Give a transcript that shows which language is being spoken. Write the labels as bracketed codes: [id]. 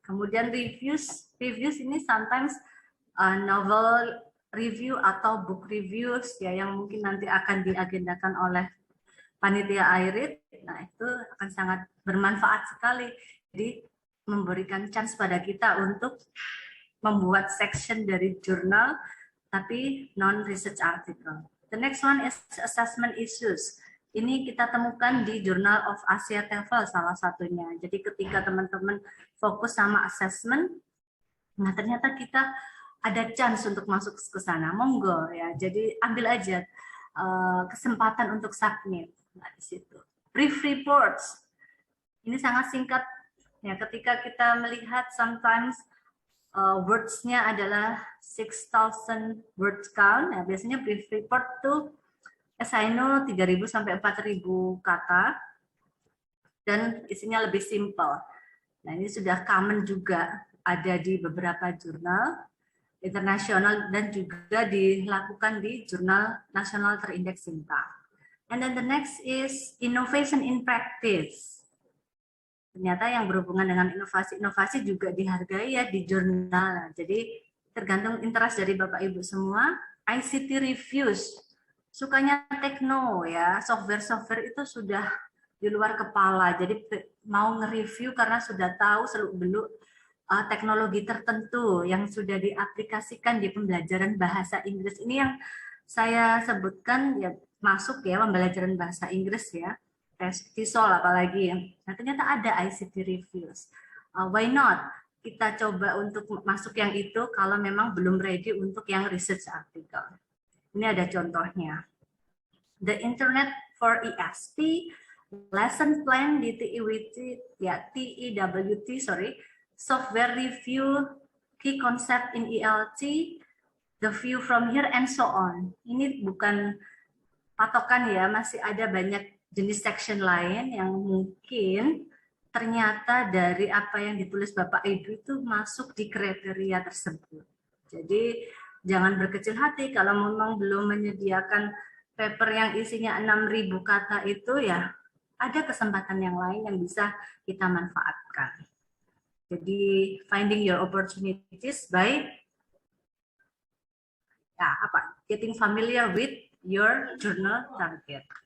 [id] Kemudian reviews ini [en] sometimes novel review [id] atau [en] book reviews [id] ya, yang mungkin nanti akan diagendakan oleh panitia IRID. Nah, itu akan sangat bermanfaat sekali. Jadi memberikan chance pada kita untuk membuat section dari jurnal tapi non research article. [en] The next one is assessment issues. [id] Ini kita temukan di Journal of Asia TOEFL salah satunya. Jadi ketika teman-teman fokus sama assessment, nah ternyata kita ada chance untuk masuk ke sana, monggo ya. Jadi ambil aja kesempatan untuk submit. Nah, di situ. Brief reports. Ini sangat singkat ya, ketika kita melihat sometimes words-nya adalah [en] 6,000 words count. [id] Ya, biasanya brief report tuh SINO 3.000 sampai 4.000 kata dan isinya lebih simple. Nah, ini sudah common juga ada di beberapa jurnal internasional dan juga dilakukan di jurnal nasional terindeks SINTA. [en] And then the next is innovation in practice. [id] Ternyata yang berhubungan dengan inovasi juga dihargai ya di jurnal. Jadi tergantung interest dari Bapak Ibu semua. [en] ICT reviews, [id] sukanya tekno ya, software itu sudah di luar kepala. Jadi mau nge-review karena sudah tahu seluk-beluk teknologi tertentu yang sudah diaplikasikan di pembelajaran bahasa Inggris. Ini yang saya sebutkan ya, masuk ya pembelajaran bahasa Inggris ya. TESOL apalagi. Nah, ternyata ada ICT reviews. [en] Why not? [id] Kita coba untuk masuk yang itu kalau memang belum ready untuk yang research article. Ini ada contohnya. [en] The Internet for ESP, lesson plan di TEWT, software review, key concept in ELT, the view from here, and so on. [id] Ini bukan patokan ya, masih ada banyak jenis section lain yang mungkin ternyata dari apa yang ditulis Bapak Ibu itu masuk di kriteria tersebut. Jadi jangan berkecil hati kalau memang belum menyediakan paper yang isinya 6.000 kata itu ya, ada kesempatan yang lain yang bisa kita manfaatkan. [en] Jadi finding your opportunities by getting familiar with your journal target.